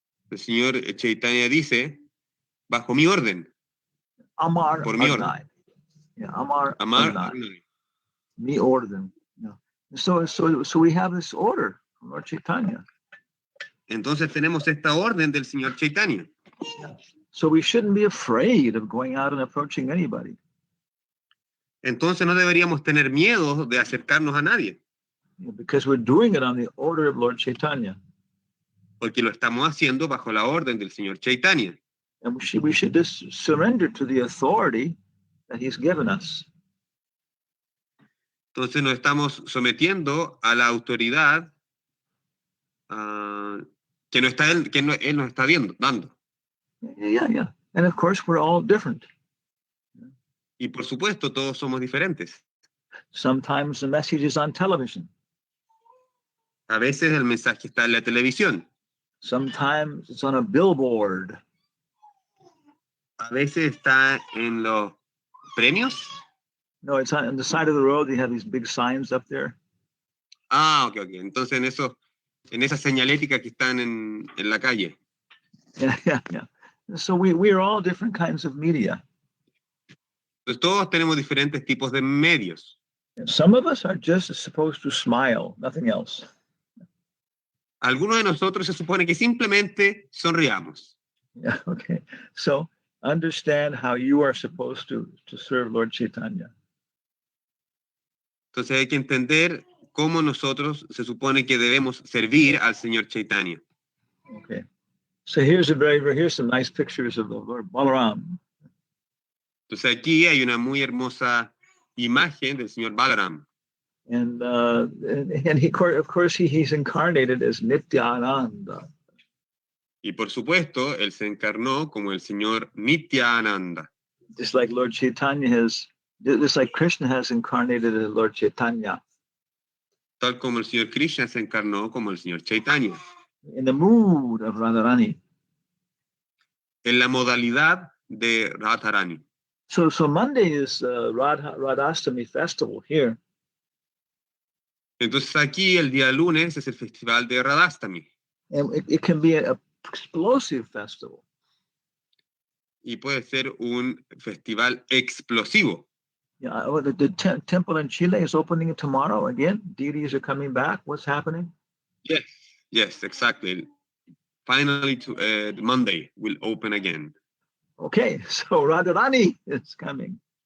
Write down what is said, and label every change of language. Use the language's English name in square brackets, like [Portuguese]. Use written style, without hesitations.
[Spanish] El Señor Chaitanya dice, bajo mi orden. [Bangla] Amar [Spanish] Por mi [Bangla] Agnai. [Spanish] orden. [Bangla] Yeah, Amar Agnai. [Spanish] Me orden. [English] Yeah. So we have this order from Lord Chaitanya. [Spanish] Entonces tenemos esta orden del Señor Chaitanya. Yeah. [English] So we shouldn't be afraid of going out and approaching anybody. [Spanish] Entonces no deberíamos tener miedo de acercarnos a nadie. [English] Yeah, because we're doing it on the order of Lord Chaitanya. [Spanish] Porque lo estamos haciendo bajo la orden del Señor Chaitanya. [English] And we should just surrender to the authority that he's given us. [Spanish] Entonces nos estamos sometiendo a la autoridad que él nos está dando. Yeah. [English] And of course, we're all different. [Spanish] Y por supuesto, todos somos diferentes. [English] Sometimes the message is on television. [Spanish] A veces el mensaje está en la televisión. [English] Sometimes it's on a billboard. [Spanish] A veces está en los premios. [English] No, it's on the side of the road. They have these big signs up there. Ok. [Spanish] Entonces en esas señaléticas que están en la calle. Yeah. [English] So we are all different kinds of media. [Spanish] Entonces todos tenemos diferentes tipos de medios. [English] Some of us are just supposed to smile, nothing else. [Spanish] Algunos de nosotros se supone que simplemente sonriamos. Yeah, okay. [English] So understand how you are supposed to serve Lord Chaitanya. [Spanish] Entonces hay que entender cómo nosotros se supone que debemos servir al Señor Chaitanya. Okay. [English] So here's some nice pictures of the Lord Balaram. [Spanish] Entonces aquí hay una muy hermosa imagen del Señor Balaram. [English] And he, of course, he's incarnated as Nityananda. [Spanish] Y por supuesto, él se encarnó como el señor Nityananda. [English] Just like Lord Chaitanya just like Krishna has incarnated as Lord Chaitanya. [Spanish] Tal como el señor Krishna se encarnó como el señor Chaitanya. [English] In the mood of Radharani. [Spanish] En la modalidad de Radharani. [English] So Monday is Radhastami festival here. [Spanish] Entonces aquí el día lunes es el festival de Radhastami. [English] And it can be an explosive festival. [Spanish] Y puede ser un festival explosivo. [English] Yeah, the temple in Chile is opening tomorrow again. Deities are coming back. What's happening? Yes, exactly. Finally, Monday will open again. Okay, so Radharani is coming.